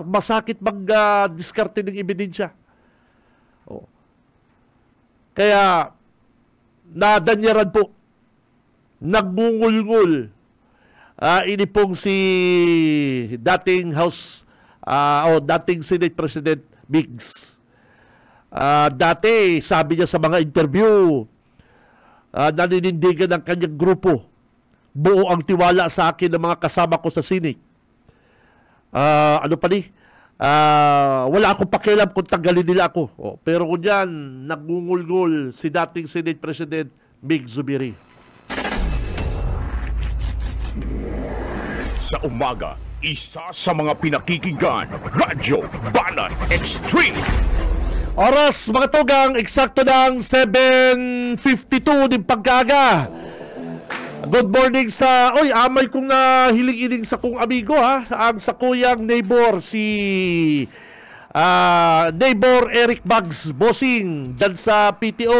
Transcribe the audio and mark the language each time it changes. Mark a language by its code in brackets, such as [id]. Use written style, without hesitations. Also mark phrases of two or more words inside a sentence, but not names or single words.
[bik] Masakit mag-diskarte ng ebidensya. Kaya, nadanyaran po, nagmungulngul. Ini pong si dating dating Senate President Migs. [tl] Dati, sabi niya sa mga interview, naninindigan ng kanyang grupo. Buo ang tiwala sa akin ng mga kasama ko sa Senate. Wala akong pakialam kung tanggalin nila ako. [bik] Pero kung yan, nagngungulngul si dating Senate President Mig Zubiri. [tl] Sa umaga, Isa sa mga pinakikinggan, Radyo Banan Extreme. [bik] Oras mga tugang, eksakto ng 7:52 din pagkaga. [en] Good morning sa... [bik] Oy, amay kong nahiling-iling sa kong amigo ha. Ang sa kuyang neighbor, si neighbor Eric Bugs Bossing dyan sa PTO.